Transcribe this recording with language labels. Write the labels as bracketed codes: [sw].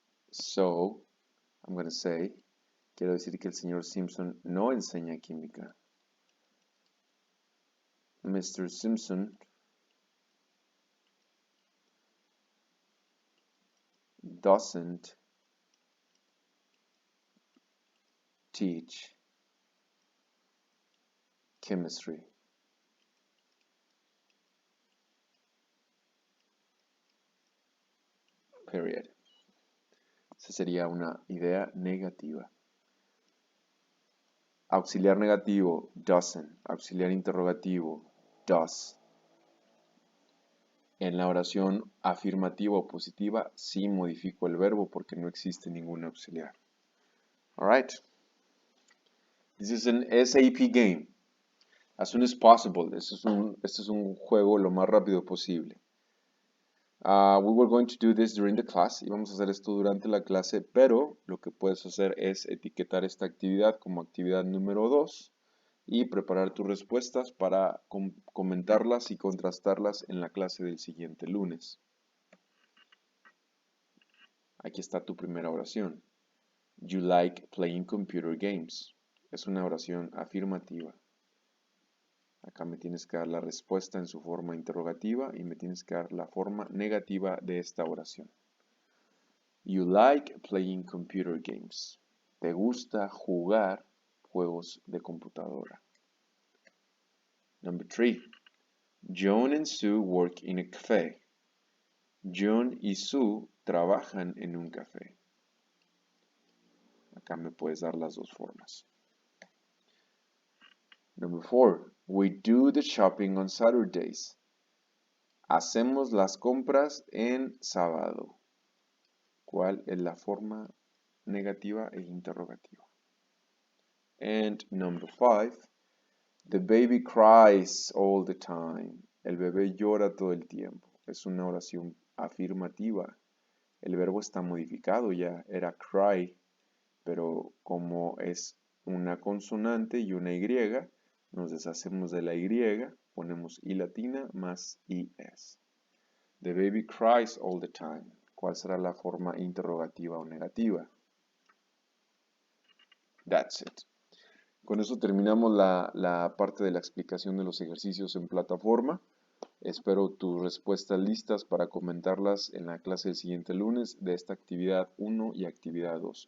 [en] So, I'm going to say, [es] quiero decir que el señor Simpson no enseña química. [en] Mr. Simpson doesn't teach chemistry. Period. [es] Esa sería una idea negativa. Auxiliar negativo, doesn't. Auxiliar interrogativo, does. En la oración afirmativa o positiva, sí modifico el verbo porque no existe ningún auxiliar. Alright. [en] This is an SAP game. As soon as possible. [es] Este es un juego lo más rápido posible. [en] We were going to do this during the class. [es] Y vamos a hacer esto durante la clase, pero lo que puedes hacer es etiquetar esta actividad como actividad número 2 y preparar tus respuestas para comentarlas y contrastarlas en la clase del siguiente lunes. Aquí está tu primera oración. [en] You like playing computer games. [es] Es una oración afirmativa. Acá me tienes que dar la respuesta en su forma interrogativa y me tienes que dar la forma negativa de esta oración. [en] You like playing computer games. [es] Te gusta jugar juegos de computadora. [en] Number 3. John and Sue work in a cafe. [es] John y Sue trabajan en un café. Acá me puedes dar las dos formas. [en] Number 4. We do the shopping on Saturdays. [es] Hacemos las compras en sábado. ¿Cuál es la forma negativa e interrogativa? [en] And number 5. The baby cries all the time. [es] El bebé llora todo el tiempo. Es una oración afirmativa. El verbo está modificado ya. Era cry, pero como es una consonante y una Y, nos deshacemos de la Y, ponemos I latina más IS. [en] The baby cries all the time. [es] ¿Cuál será la forma interrogativa o negativa? [en] That's it. [es] Con eso terminamos la parte de la explicación de los ejercicios en plataforma. Espero tus respuestas listas para comentarlas en la clase del siguiente lunes de esta actividad 1 y actividad 2.